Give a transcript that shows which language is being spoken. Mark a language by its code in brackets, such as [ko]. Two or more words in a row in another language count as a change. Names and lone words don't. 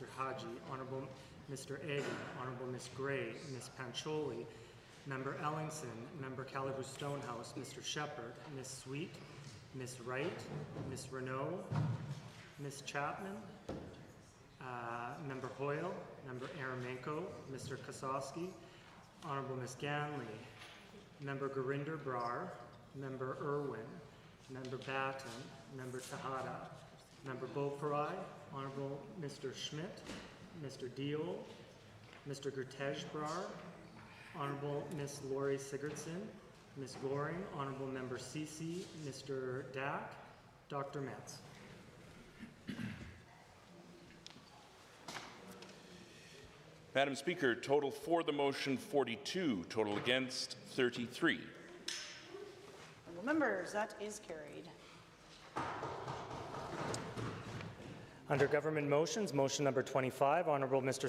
[en] Haji, Honorable Mr. Agin, Honorable Ms. Gray, Ms. Pancholi, Member Ellingson, Member Calibu Stonehouse, Mr. Shepherd, Ms. Sweet, Ms. Wright, Ms. Renault, Ms. Chapman, Member Hoyle, Member Aramenko, Mr. Kosowski, Honorable Ms. Ganley, Member Gurinder Brar, Member Irwin, Member Batten, Member Tahada, Member Beaupre, Honorable Mr. Schmidt, Mr. Deol, Mr. Gurtej Brar, Honorable Ms. Lori Sigurdsson, Ms. Goring, Honorable Member Cece, Mr. Dack, Dr. Metz. Madam Speaker, total for the motion 42, total against 33. Honourable members, that is carried. Under government motions, motion number 25, Honorable Mr.